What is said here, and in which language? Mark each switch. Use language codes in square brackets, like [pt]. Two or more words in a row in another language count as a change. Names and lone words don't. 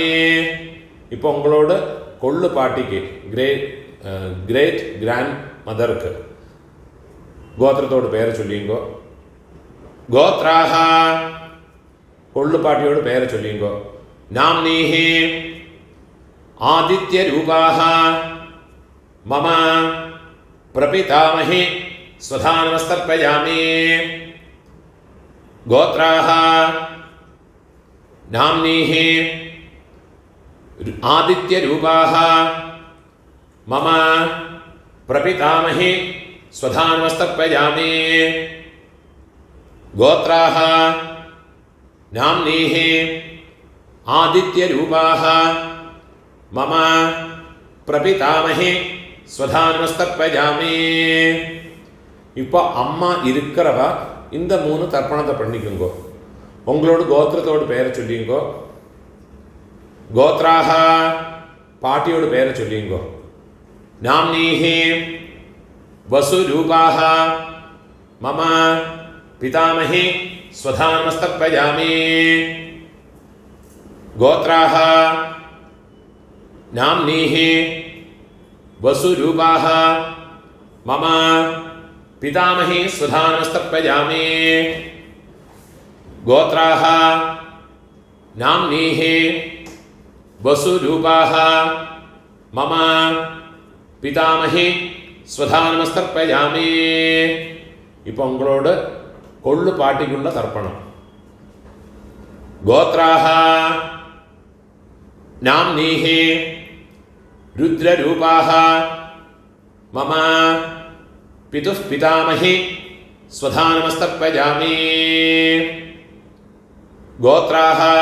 [ta] இப்போ உங்களோட கொள்ளு பாட்டிக்கு [en] great grand mother [ta] கோத்திரத்தோட பேரை சொல்லிங்கோ. கோத்ராஹ கொள்ளு பாட்டியோட பேரை சொல்லிங்கோ. [sa] नाम्नीः आदित्य रूपाः मम प्रपितामही स्वधा नमस्तर्पयामि. गोत्राः नाम्नीः आदित्यरूपाः मम प्रपितामही स्वधान्वस्तर्पयामि गोत्राः नाम्नीः आदित्यरूपाः मम प्रपितामही स्वधान्वस्तर्पयामि [ta] இப்போ அம்மா இருக்கிறவ இந்த 3 தர்ப்பணத்தை பண்ணிக்குங்கோ. உங்களோட கோத்திரத்தோட பேரை சொல்லிங்கோ. கோத்ராக பாட்டியோட பேரை சொல்லிங்கோ. [sa] नाम्नीः वसुरूपाः मम पितामही स्वधान्मस्तर्पयामि गोत्राः नाम्नीः वसुरूपाः मम पितामही स्वधानस्तर्पयामि गोत्राः नाम्नीः वसुरूपाः मम पितामही स्वधानमस्तर्पयामि [ta] இப்போ உங்களோட கொள்ளு பாட்டிக்குள்ள தர்ப்பணம் [sa] गोत्राः नाम्नीः रुद्ररूपाः मम पितुः पितामही स्वधानमस्तर्पयामि गोत्राः